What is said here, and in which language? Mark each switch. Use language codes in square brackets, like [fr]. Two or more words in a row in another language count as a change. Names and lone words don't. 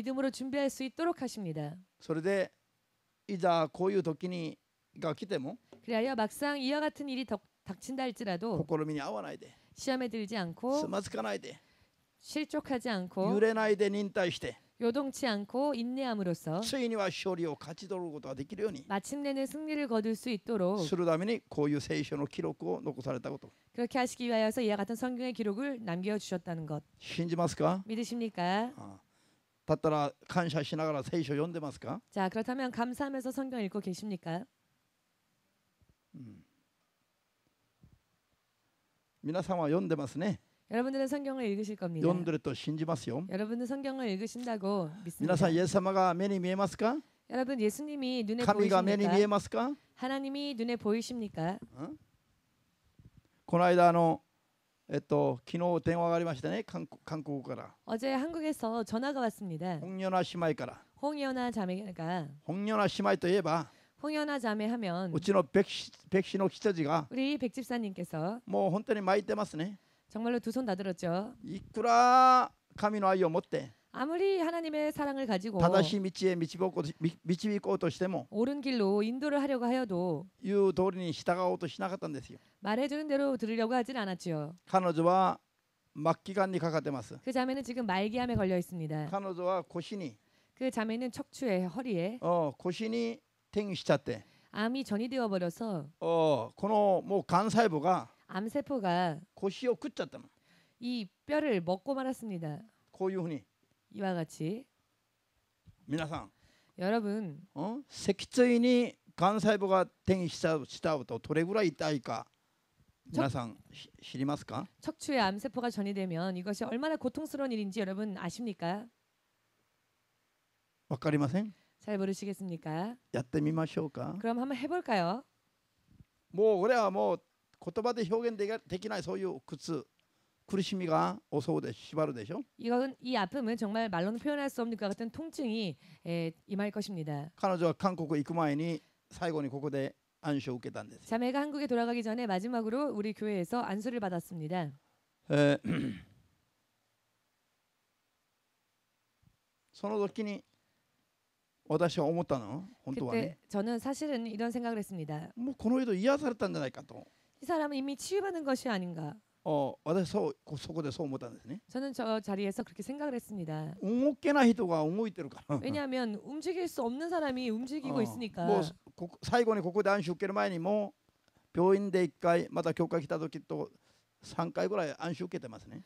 [ko] 믿음으로 준비할 수 있도록 하십니다. [ja] それでいざこういう時にが来ても [ko] 그리하여 막상 이와 같은 일이 닥친다 할지라도 [ja] 試みに合わないで、 [ko] 시험에 들지 [ja] つ [ko] 않고 [ja] まずかないで、 [ko] 실족하지 [ja] 揺 [ko] 않고 [ja] れないで忍耐して、 [ko] 요동치 않고 인내함으로써 [ja] ついには勝利を勝ち取ることができるように [ko] 마침내는 승리를 거둘 수 있도록 [ja] するためにこういう聖書の記録を残されたこと、 [ko] 그렇게 하시기 위하여서 이와 같은 성경의 기록을 남겨주셨다는 것 [ja] 信じますか？ [ko] 믿으십니까? [ja] だったら感謝しながら聖書読んでますか？ [ko] 자, 그렇다면 감사하면서 성경 읽고 계십니까? [ja] 皆さんは読んでますね。 [ko] 여러분들은 성경을 읽으실 겁니다. [ja] 読んでると信じますよ。 [ko] 여러분은 성경을 읽으신다고 [ja] 皆 [ko] 믿습니다. [ja] さんイエス様が目に見えますか？ [ko] 여러분 예수님이 눈에 [ja] 神が目に見え [ko] 보이십니까? [ja] ますか？ [ko] 하나님이 눈에 보이십니까? [ja] この間昨日電話がありましたね。韓国から [ko] 어제 한국에서 전화가 왔습니다. [ja] 本ヨナ姉妹から。 [ko] 홍연아 자매가 [ja] 本ヨナ姉妹といえば [ko] 홍연아 자매 하면 [ja] うちの백씨の羊が [ko] 우리 백집사님께서 [ja] もう本当に巻いてますね。 [ko] 정말로 두 손 다 들었죠. [ja] いくら神の愛を持って [ko] 아무리 하나님의 사랑을 가지고 [ja] 正しい道へ導こうとしても [ko] 옳은 길로 인도를 하려고 하여도 [ja] 言う通りに従おうとしなかったんですよ。 [ko] 말해주는 대로 들으려고 하진 않았지요. [ja] 彼女は末期がんにかかってます。 [ko] 그 자매는 지금 말기암에 걸려 있습니다. [ja] 彼女は腰に [ko] 그 자매는 척추에 허리에 [ja] 腰に転移しちゃって [ko] 암이 전이되어 버려서 [ja] このもう幹細胞が [ko] 암세포가 [ja] 腰を食っちゃったの。 [ko] 이 뼈를 먹고 말았습니다. [ja] こういうふうに [ko] 이와 같이 [ja] 皆さん [ko] 여러분 [ja] 脊椎に幹細胞が転移しちゃうとどれぐらい痛いか皆さん知りますか？ [ko] 척추에 암세포가 전이되면 이것이 얼마나 고통스러운 일인지 여러분 아십니까? [ja] わかりません？ [ko] 잘 모르시겠습니까? [ja] やってみましょうか。 [ko] 그럼 한번 해볼까요? [ja] もう俺はもう言葉で表現できないそういう苦しみが襲うで縛るでしょ。 [ko] 이 아픔은 정말 말로는 표현할 수 없는 것 같은 통증이 임할 것입니다. [ja] 彼女は韓国行く前に最後にここで安守を受けたんです。 [ko] 자매가 한국에 돌아가기 전에 마지막으로 우리 교회에서 안수를 받았습니다. [ja] その時に私は思ったの本当はね。 [ko] 그때 저는 사실은 이런 생각을 했습니다. [ja] もうこの人癒されたんじゃないかと。 [ko] 이 사람은 이미 치유받은 것이 아닌가. [ja] 私そこでそう思ったんですね。 [ko] 저는 저 자리에서 그렇게 생각을 했습니다. [ja] 動けない人が動いてるから。 [ko] 왜냐하면 움직일 수 없는 사람이 움직이고 있으니까. [ja] もう最後にここで安守受ける前にも病院で1回また教会来た時と3回ぐらい安守受けてますね。